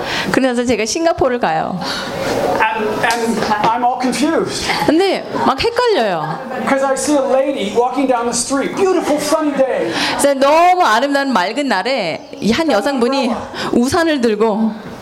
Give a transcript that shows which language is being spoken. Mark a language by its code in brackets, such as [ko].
[ko] 그래서 제가 싱가포르를 가요. [en] And I'm all confused. [ko] 근데 막 헷갈려요. [en] Because I see a lady walking down the street, beautiful sunny day. [ko] 그래서 너무 아름다운 맑은 날에 이 한 여성분이 우산을 들고.